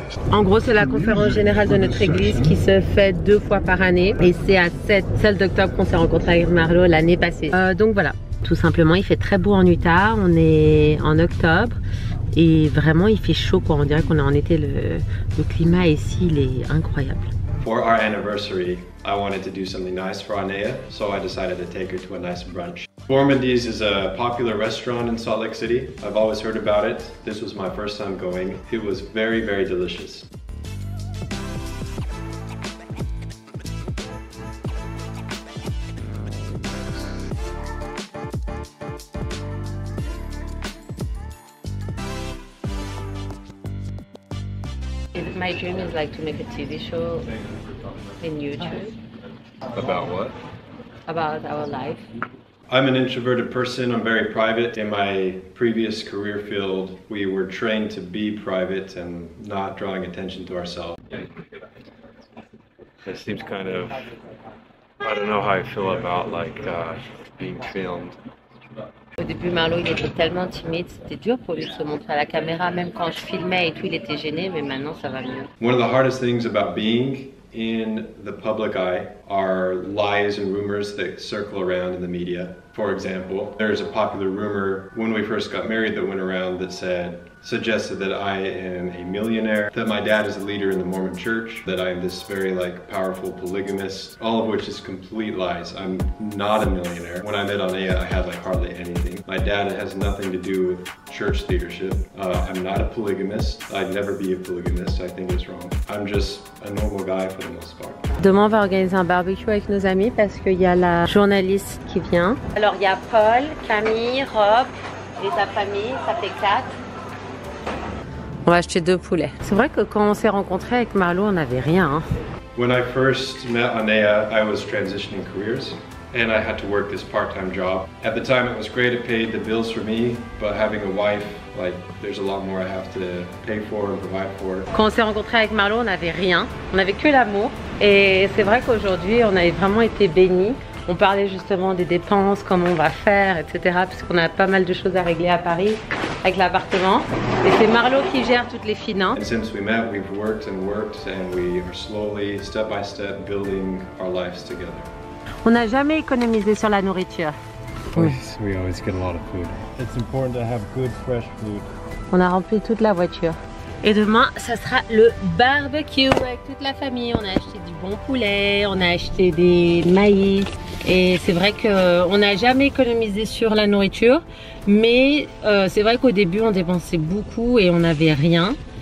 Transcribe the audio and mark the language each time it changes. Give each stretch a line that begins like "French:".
French: En gros, c'est la conférence générale de notre église qui se fait 2 fois par année. Et c'est à celle d'octobre qu'on s'est rencontré avec Marlo l'année passée. Donc voilà, tout simplement, il fait très beau en Utah. On est en octobre. Et vraiment, il fait chaud, quoi. On dirait qu'on est en été. Le climat ici, il est incroyable.
English: For our anniversary, I wanted to do something nice for Anea, so I decided to take her to a nice brunch. Gourmandies is a popular restaurant in Salt Lake City. I've always heard about it. This was my first time going. It was very, very delicious. My dream is like to make a TV show in YouTube. About what? About our life. I'm an introverted person. I'm very private. In my previous career field, we were trained to be private and not drawing attention to ourselves. It seems kind of, I don't know how I feel about like being filmed.
French: Au début, Marlo, il était tellement timide, c'était dur pour lui de se montrer à la caméra. Même quand je filmais et tout, il était gêné, mais maintenant, ça va mieux.
English: One of the hardest things about being in the public eye are lies and rumors that circle around in the media. For example, there's a popular rumor when we first got married that went around that suggested that I am a millionaire, that my dad is a leader in the Mormon church, that I'm this very powerful polygamist, all of which is complete lies. I'm not a millionaire. When I met Anea, I had hardly anything. My dad has nothing to do with church leadership. I'm not a polygamist. I'd never be a polygamist. I think it's wrong. I'm just a normal guy for the most part.
French: Demain, on va organiser un barbecue avec nos amis parce qu'il y a la journaliste qui vient. Alors, il y a Paul, Camille, Rob et ta famille, ça fait 4. On va acheter 2 poulets. C'est vrai que quand on s'est rencontrés avec Marlo, on n'avait rien. Hein.
English: When I first met Anea, I was transitioning careers and I had to work this part-time job. At the time it was great, it paid the bills for me, but having a wife, there's a lot more I have to pay for and provide for.
French: Quand on s'est rencontrés avec Marlo, on n'avait rien. On n'avait que l'amour. Et c'est vrai qu'aujourd'hui, on avait vraiment été bénis. On parlait justement des dépenses, comment on va faire, etc. Puisqu'on a pas mal de choses à régler à Paris avec l'appartement. Et c'est Marlo qui gère toutes les finances.
English: And since we met, we've worked and we are slowly, step by step, building our lives together.
French: On n'a jamais économisé sur la nourriture.
English: We always get a lot of food. It's important to have good fresh food.
French: On a rempli toute la voiture. Et demain, ça sera le barbecue avec toute la famille. On a acheté du bon poulet, on a acheté des maïs. Et c'est vrai qu'on n'a jamais économisé sur la nourriture. Mais c'est vrai qu'au début, on dépensait beaucoup et on n'avait rien.